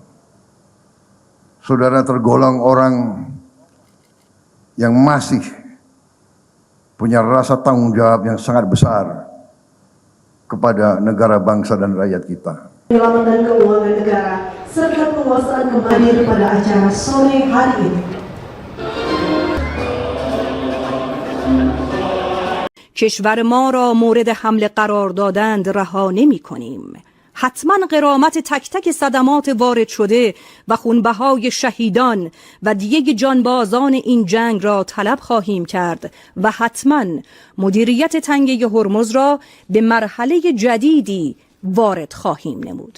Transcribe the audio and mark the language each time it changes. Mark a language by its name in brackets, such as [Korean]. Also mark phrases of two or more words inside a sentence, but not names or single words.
[Indonesian] Saudara tergolong orang yang masih punya rasa tanggung jawab yang sangat besar kepada negara, bangsa, dan rakyat kita. Penyelamatan keuangan negara serta penguasaan kembali pada acara sore hari ini. [Persian] کشور ما را مورد حمله قرار دادند رها نمی‌کنیم. حتما غرامت تک تک صدمات وارد شده و خونبهای شهیدان و دیگ جانبازان این جنگ را طلب خواهیم کرد و حتما مدیریت تنگه هرمز را به مرحله جدیدی وارد خواهیم نمود.